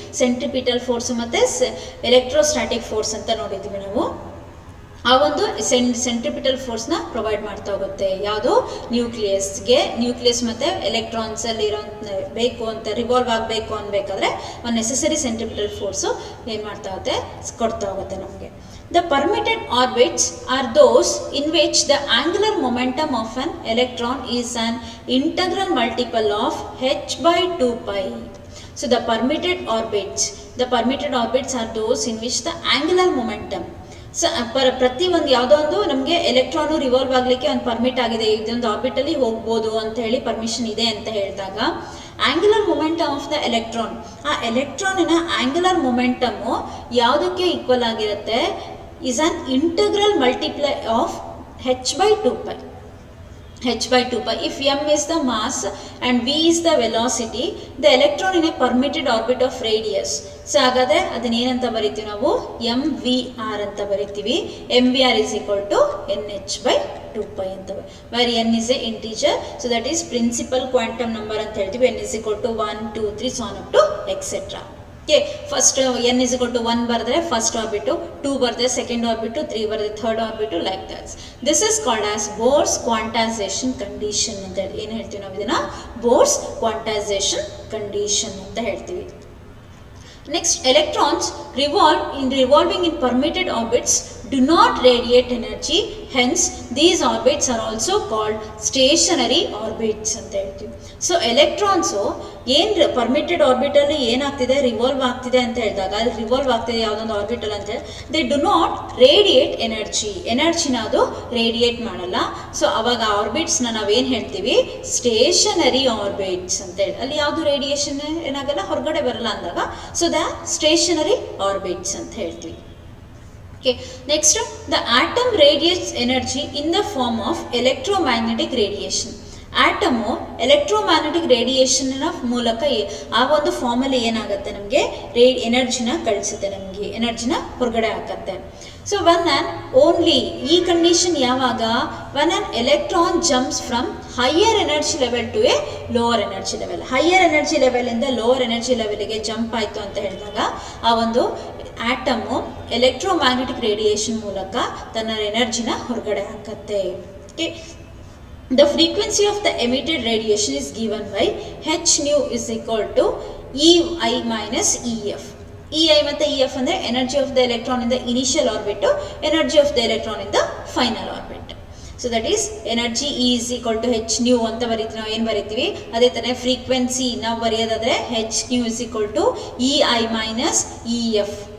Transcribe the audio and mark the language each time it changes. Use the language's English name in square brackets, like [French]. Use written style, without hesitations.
[Kannada] Centripetal force ಮತ್ತು electrostatic force ಅಂತ ನೋಡಿದ್ವಿ ನಾವು. ಆ ಒಂದು ಸೆಂಟ್ರಿಪಿಟಲ್ ಫೋರ್ಸ್ನ ಪ್ರೊವೈಡ್ ಮಾಡ್ತಾ ಹೋಗುತ್ತೆ ಯಾವುದು, ನ್ಯೂಕ್ಲಿಯಸ್ಗೆ. ನ್ಯೂಕ್ಲಿಯಸ್ ಮತ್ತು ಎಲೆಕ್ಟ್ರಾನ್ಸಲ್ಲಿ ಇರೋ ಬೇಕು ಅಂತ ರಿವಾಲ್ವ್ ಆಗಬೇಕು ಅನ್ಬೇಕಾದ್ರೆ ಒಂದು ನೆಸೆಸರಿ ಸೆಂಟ್ರಿಪಿಟಲ್ ಫೋರ್ಸು ಏನು ಮಾಡ್ತಾ ಹೋಗುತ್ತೆ, ಕೊಡ್ತಾ ಹೋಗುತ್ತೆ ನಮಗೆ. [English] The permitted orbits are those in which the angular momentum of an electron is an integral multiple of h by 2 pi. So the permitted orbits are those in which the angular momentum, [Kannada] so ಪ್ರತಿ ಒಂದು ಯಾವುದೋ ಒಂದು ನಮಗೆ electron revolve ಆಗಲಿಕ್ಕೆ ಒಂದು permit ಆಗಿದೆ, ಇದೊಂದು ಆರ್ಬಿಟಲ್ಲಿ ಹೋಗ್ಬೋದು ಅಂತ ಹೇಳಿ ಪರ್ಮಿಷನ್ ಇದೆ ಅಂತ ಹೇಳಿದಾಗ, [English] angular momentum of the electron, [Kannada] ಆ ಎಲೆಕ್ಟ್ರಾನಿನ ಆಂಗ್ಯುಲರ್ ಮೊಮೆಂಟಮು ಯಾವುದಕ್ಕೆ ಈಕ್ವಲ್ ಆಗಿರುತ್ತೆ, [English] Is an integral multiply of h by 2 pi. h by 2 pi. If m is the mass and v is the velocity, the electron in a permitted orbit of radius. [Kannada] So ಹಾಗಾದರೆ ಅದನ್ನೇನಂತ ಬರಿತೀವಿ ನಾವು, M we are ಅಂತ ಬರಿತೀವಿ. [English] M v r is equal to n h by 2 pi ಅಂತ, where n is a integer. So that is principal quantum number ಅಂತ ಹೇಳ್ತೀವಿ. N is equal to 1 2 3 so on up to etcetera. [Kannada] Okay, first N is equal to 1 ಬರೆದ್ರೆ first ಆರ್ಬಿಟು, 2 ಬರೆದ್ರೆ second ಆರ್ಬಿಟು, 3 ಬರೆದ್ರೆ third ಆರ್ಬಿಟು, like that's. [English] this is called as Bohr's quantization condition [Kannada] ಅಂತ ಹೇಳಿ ಏನು ಹೇಳ್ತೀವಿ ನಾವು, ಇದನ್ನು ಬೋರ್ಸ್ ಕ್ವಾಂಟೈಸೇಷನ್ ಕಂಡೀಷನ್ ಅಂತ ಹೇಳ್ತೀವಿ. [English] Next, electrons revolving in permitted orbits do not radiate energy, hence these orbits are also called stationary orbits [Kannada] ಅಂತ ಹೇಳ್ತೀವಿ. ಸೊ ಎಲೆಕ್ಟ್ರಾನ್ಸು ಏನು ಪರ್ಮಿಟೆಡ್ ಆರ್ಬಿಟಲ್ಲಿ ಏನಾಗ್ತಿದೆ, ರಿವಾಲ್ವ್ ಆಗ್ತಿದೆ ಅಂತ ಹೇಳಿದಾಗ, ಅಲ್ಲಿ ರಿವಾಲ್ವ್ ಆಗ್ತಿದೆ ಯಾವುದೊಂದು ಆರ್ಬಿಟಲ್ ಅಂತ ಹೇಳಿ, [English] they do not radiate [Kannada] ಎನರ್ಜಿನ ಅದು ರೇಡಿಯೇಟ್ ಮಾಡಲ್ಲ. ಸೊ ಅವಾಗ ಆರ್ಬಿಟ್ಸ್ನ ನಾವೇನು ಹೇಳ್ತೀವಿ, ಸ್ಟೇಷನರಿ ಆರ್ಬಿಟ್ಸ್ ಅಂತ ಹೇಳಿ. ಅಲ್ಲಿ ಯಾವುದು ರೇಡಿಯೇಷನ್ ಏನಾಗಲ್ಲ, ಹೊರಗಡೆ ಬರಲ್ಲ ಅಂದಾಗ, ಸೊ ದ ಸ್ಟೇಷನರಿ ಆರ್ಬಿಟ್ಸ್ ಅಂತ ಹೇಳ್ತೀವಿ. [English] Okay, next, the atom radiates energy in the form of electromagnetic radiation. [Kannada] Atom electromagnetic ರೇಡಿಯೇಷನ್ನ ಮೂಲಕ ಆ ಒಂದು ಫಾರ್ಮಲ್ಲಿ ಏನಾಗುತ್ತೆ, ನಮಗೆ ಎನರ್ಜಿನ ಕಳಿಸುತ್ತೆ, ನಮಗೆ ಎನರ್ಜಿನ ಹೊರಗಡೆ ಹಾಕತ್ತೆ. [English] so one and only [Kannada] ಈ ಕಂಡೀಷನ್ ಯಾವಾಗ, [English] When an electron jumps from higher energy level to a lower energy level. [Kannada] Higher energy ಲೆವೆಲಿಂದ lower energy ಲೆವೆಲ್ಗೆ ಜಂಪ್ ಆಯಿತು ಅಂತ ಹೇಳಿದಾಗ ಆ ಒಂದು ಆಟಮು ಎಲೆಕ್ಟ್ರೋಮ್ಯಾಗ್ನೆಟಿಕ್ ರೇಡಿಯೇಷನ್ ಮೂಲಕ ತನ್ನ ಎನರ್ಜಿನ ಹೊರಗಡೆ ಹಾಕತ್ತೆ. [English] Okay, the frequency of the emitted radiation is given by h nu is equal to ei minus ef. ei ಮತ್ತು ef ಅಂದರೆ energy of the electron in the initial orbit, energy of the electron in the final orbit. So that is energy E is equal to h nu [Kannada] ಅಂತ ಬರೀತೀವಿ, ನಾವು ಏನು ಬರಿತೀವಿ ಅದೇ ಥರ frequency ನಾವು ಬರೆಯೋದಾದರೆ [English] H nu is equal to E I minus E F.